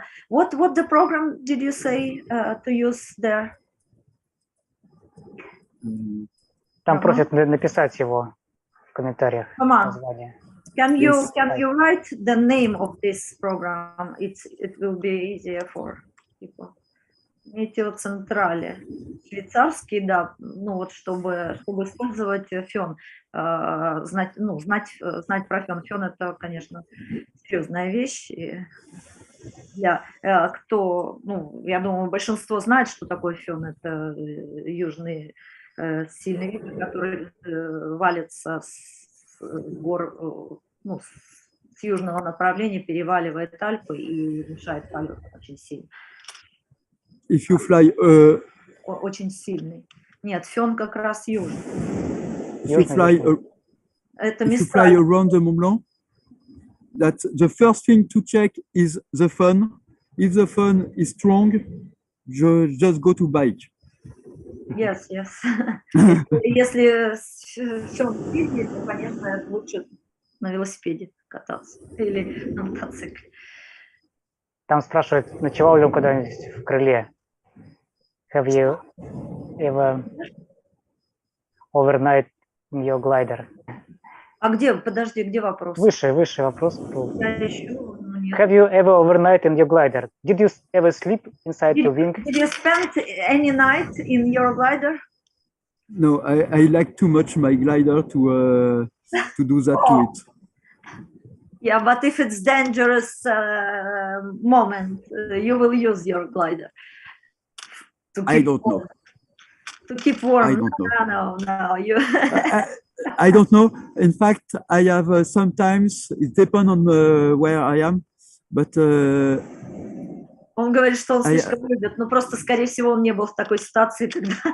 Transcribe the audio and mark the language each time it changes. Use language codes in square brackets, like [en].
[en] What the program did you say to use there? [ru] Там просят написать его в комментариях. Название. [en] Can you write the name of this program? It will be easier for people. [ru] Метеоцентрали. Швейцарский, да, ну вот чтобы использовать фен, знать про фен. Фен это, конечно, серьезная вещь. Кто, ну, я думаю, большинство знает, что такое фен. Это южный сильный ветер, который валится с гор, ну, с южного направления, переваливает Альпы и мешает полету очень сильно. [en] If you fly, [ru] очень сильный. Нет, фен как раз южный. [en] If you fly, [ru] это [en] if you fly around the Mont Blanc, that the first thing to check is the fun. If the fun is strong, just go to bike. Yes. [ru] Если фен сильный, то, конечно, лучше на велосипеде кататься или на мотоцикле. Там спрашивают, ночевал ли он когда-нибудь в крыле? [en] Have you ever overnight in your glider? [ru] А где, подожди, где вопрос? Выше вопрос. Я ищу, но нет. [en] Have you ever overnight in your glider? Did you ever sleep inside your wing? Did you spend any night in your glider? No, I like too much my glider to do that to it. Yeah, but if it's dangerous moment, you will use your glider. I don't know. To keep warm. I don't know. No. You. I don't know. In fact, I have sometimes, it depends on where I am, but... [ru] Он говорит, что он слишком любит, но просто, скорее всего, он не был в такой ситуации, когда...